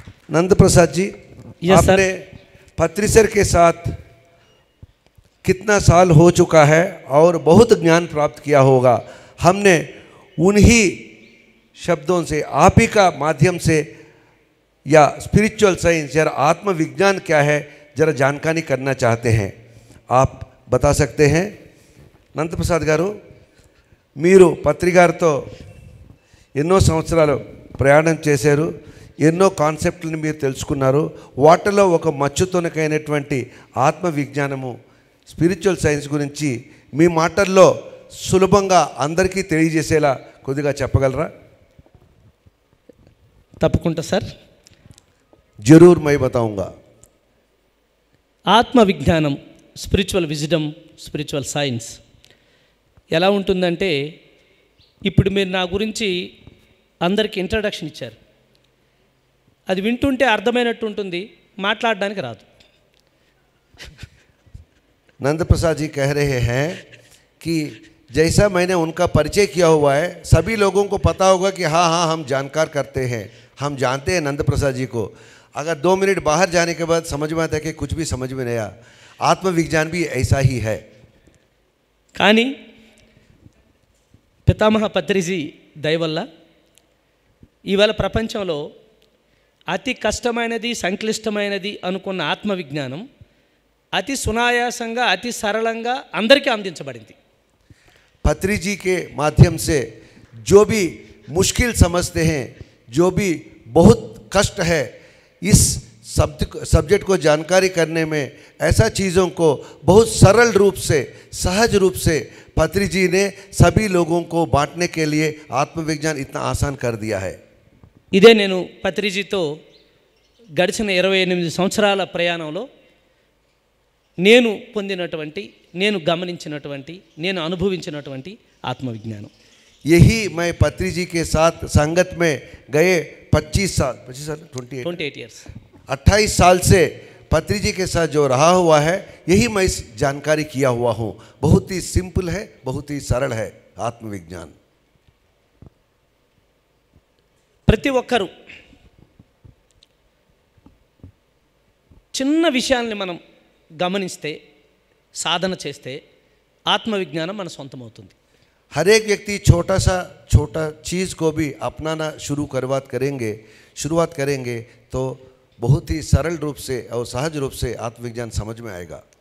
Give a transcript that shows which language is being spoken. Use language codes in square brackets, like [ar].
[hi] नंद प्रसाद जी, आपने पत्री सर के साथ कितना साल हो चुका है और बहुत ज्ञान प्राप्त किया होगा। हमने उन्हीं शब्दों से, आप ही का माध्यम से, या स्पिरिचुअल साइंस या आत्मविज्ञान क्या है जरा जानकारी करना चाहते हैं। आप बता सकते हैं? [te] नंद प्रसाद गारू, మీరు పత్రి గారితో ఎన్నో సంవత్సరాలు ప్రయాణం చేశారు, ఎన్నో కాన్సెప్ట్లను మీరు తెలుసుకున్నారు. వాటిలో ఒక మచ్చుతోనకైనటువంటి ఆత్మవిజ్ఞానము, స్పిరిచువల్ సైన్స్ గురించి మీ మాటల్లో సులభంగా అందరికీ తెలియజేసేలా కొద్దిగా చెప్పగలరా? తప్పకుండా సార్, [hi] జరూర్ मैं बताऊंगा। [te] ఆత్మవిజ్ఞానం, స్పిరిచువల్ విజ్డమ్, స్పిరిచువల్ సైన్స్ ఎలా ఉంటుందంటే, ఇప్పుడు మీరు నా గురించి అందరికీ ఇంట్రడక్షన్ ఇచ్చారు, అది వింటుంటే అర్థమైనట్టు ఉంటుంది, మాట్లాడడానికి రాదు। [hi] नंद प्रसाद जी कह रहे हैं कि जैसा मैंने उनका परिचय किया हुआ है, सभी लोगों को पता होगा कि हाँ हाँ हम जानकार करते हैं, हम जानते हैं नंद प्रसाद जी को। अगर 2 मिनट बाहर जाने के बाद समझ में आता है कि कुछ भी समझ में नहीं आया। आत्मविज्ञान भी ऐसा ही है। [te] కానీ పితామహ పత్రిజీ దయ వల్ల ఇవాళ ప్రపంచంలో అతి కష్టమైనది, సంక్లిష్టమైనది అనుకున్న ఆత్మవిజ్ఞానం అతి సునాయాసంగా, అతి సరళంగా అందరికీ అందించబడింది। [hi] पत्री जी के माध्यम से जो भी मुश्किल समझते हैं, जो भी बहुत कष्ट है, इस सब्जेक्ट को जानकारी करने में, ऐसा चीज़ों को बहुत सरल रूप से, सहज रूप से पत्री जी ने सभी लोगों को बांटने के लिए आत्मविज्ञान इतना आसान कर दिया है। [te] ఇదే నేను పత్రిజీతో గడిచిన 28 సంవత్సరాల ప్రయాణంలో నేను పొందినటువంటి, నేను గమనించినటువంటి, నేను అనుభవించినటువంటి ఆత్మవిజ్ఞానం. [hi] यही मैं पत्री जी के साथ संगत में गए 25 साल [en] 28 years [hi] 28 साल से पत्री जी के साथ जो रहा हुआ है, यही मैं इस जानकारी किया हुआ हूँ. बहुत ही सिंपल है, बहुत ही सरल है आत्मविज्ञान. [te] ప్రతి ఒక్కరూ చిన్న విషయాల్ని మనం గమనిస్తే, సాధన చేస్తే ఆత్మవిజ్ఞానం మన సొంతమవుతుంది. [hi] हर एक व्यक्ति छोटा चीज़ को भी अपनाना शुरुआत करेंगे तो बहुत ही सरल रूप से और सहज रूप से आत्मविज्ञान समझ में आएगा.